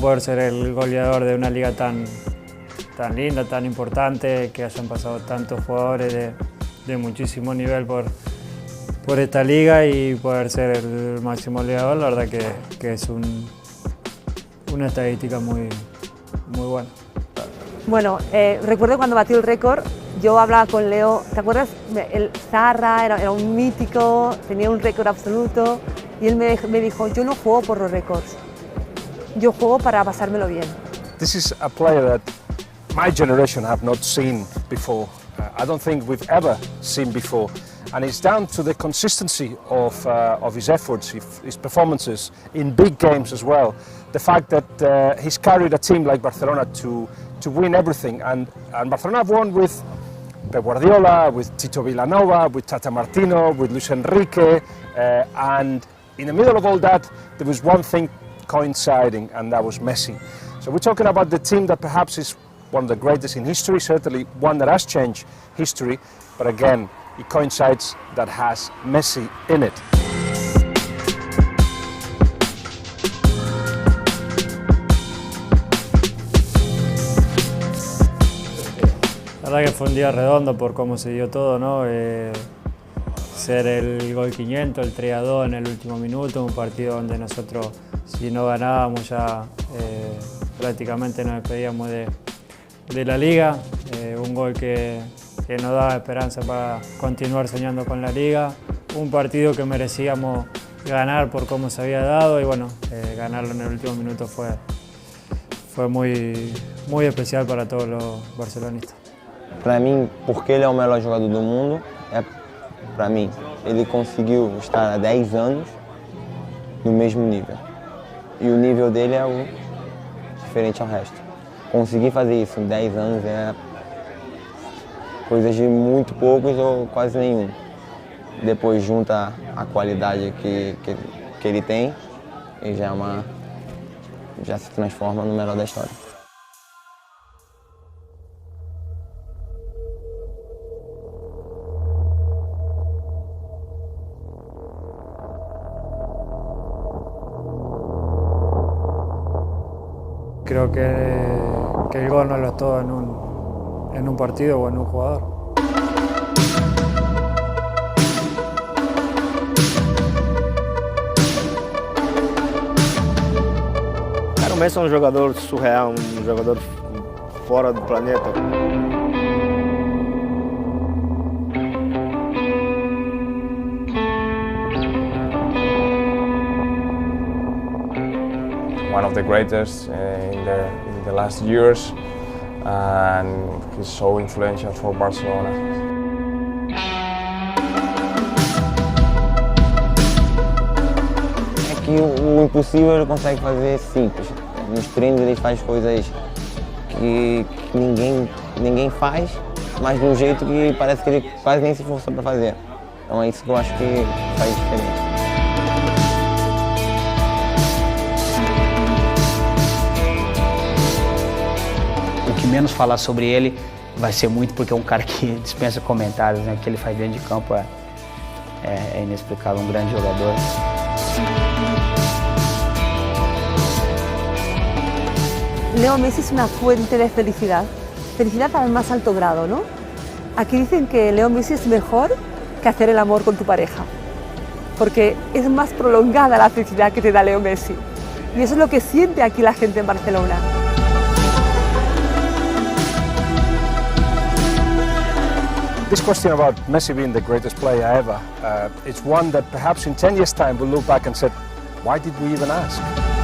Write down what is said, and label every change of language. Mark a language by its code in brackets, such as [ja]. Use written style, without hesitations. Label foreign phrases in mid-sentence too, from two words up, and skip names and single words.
[es] Poder ser el goleador de una liga tan linda, tan importante, que hayan pasado tantos jugadores de muchísimo nivel por esta liga y poder ser el máximo goleador, la verdad que es una estadística muy buena. Bueno, recuerdo cuando batió el récord, yo hablaba con Leo, ¿te acuerdas? El Zarra era un mítico, tenía un récord absoluto y él me dijo, yo no juego por los récords, yo juego para pasármelo bien. [en] This is a player that my generation have not seen before. I don't think we've ever seen before. And it's down to the consistency of his efforts, his performances in big games as well. The fact that he's carried a team like Barcelona to win everything. And Barcelona have won with Pep Guardiola, with Tito Villanova, with Tata Martino, with Luis Enrique. And in the middle of all that, there was one thing coinciding, and that was Messi. So we're talking about the team that perhaps is one of the greatest in history, certainly one that has changed history, but again, it coincides that has Messi in it. [es] La verdad que fue un día redondo por cómo se dio todo, ¿no? Ser el gol 500, el 3-2 en el último minuto, un partido donde nosotros, si no ganábamos ya prácticamente nos despedíamos de la liga, un gol que nos daba esperanza para continuar soñando con la liga, un partido que merecíamos ganar por cómo se había dado y bueno, ganarlo en el último minuto fue muy especial para todos los barcelonistas. [pt] Para mim, porque ele é o melhor jogador do mundo, para mim, ele conseguiu estar há 10 anos no mesmo nível. E o nível dele é o diferente ao resto. Conseguir fazer isso em 10 anos é coisa de muito poucos ou quase nenhum. Depois junta a qualidade que ele tem e já se transforma no melhor da história. [es] Creo que el gol no lo es todo en un partido o en un jugador. [pt] Cara, o Messi é um jogador surreal, um jogador fora do planeta. [en] One of the greatest in the last years, and he's so influential for Barcelona. [pt] É que o impossível ele consegue fazer simples. Nos treinos ele faz coisas que ninguém faz, mas de um jeito que parece que ele quase nem se esforçou para fazer. Então é isso que eu acho que faz diferença. O que menos falar sobre ele vai ser muito porque é um cara que dispensa comentários, né? O que ele faz dentro de campo é inexplicável, um grande jogador. [es] Leo Messi es una fuente de felicidad al más alto grado, ¿no? Aquí dicen que Leo Messi es mejor que hacer el amor con tu pareja, porque es más prolongada la felicidad que te da Leo Messi. Y eso es lo que siente aquí la gente en Barcelona. [en] This question about Messi being the greatest player ever, it's one that perhaps in 10 years' time we'll look back and say, why did we even ask?